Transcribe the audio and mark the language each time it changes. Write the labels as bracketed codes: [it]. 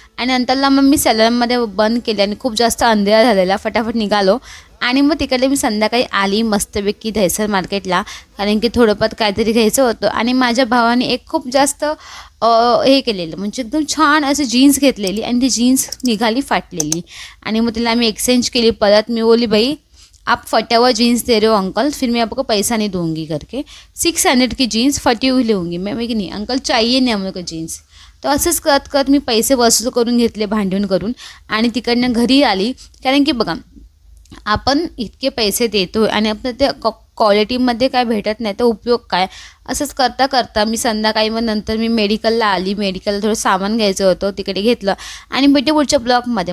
[mr] आणि नंतरला मग मी सॅलॉनमध्ये बंद केले आणि खूप जास्त अंधेरा झालेला, फटाफट निघालो. आणि मग तिकडे मी संध्याकाळी आली मस्तपैकी दहिसर मार्केटला, कारण की थोडंफार काहीतरी घ्यायचं होतं. आणि माझ्या भावाने एक खूप जास्त हे केलेलं, म्हणजे एकदम छान असं जीन्स घेतलेली आणि ती जीन्स निघाली फाटलेली. आणि मग तिला आम्ही एक्सचेंज केली परत. मी बोली [hi] भाई आप फटा हुआ जीन्स दे रहे हो अंकल, फिर मैं आपको पैसा नहीं दूंगी करके. 600 की जीन्स फटी हुई लूँगी मैं कि नहीं अंकल, चाहिए नहीं हमको जीन्स. [mr] तर असंच करत करत मी पैसे वसूल करून घेतले भांडून करून आणि तिकडनं घरी आली. कारण की बघा, आपण इतके पैसे देतो आणि आपलं ते क्वालिटीमध्ये काय भेटत नाही तर उपयोग काय. असंच करता करता मी संध्याकाळी मग नंतर मी मेडिकलला आली. मेडिकलला थोडं सामान घ्यायचं होतं, तिकडे घेतलं. आणि भेटू पुढच्या ब्लॉगमध्ये.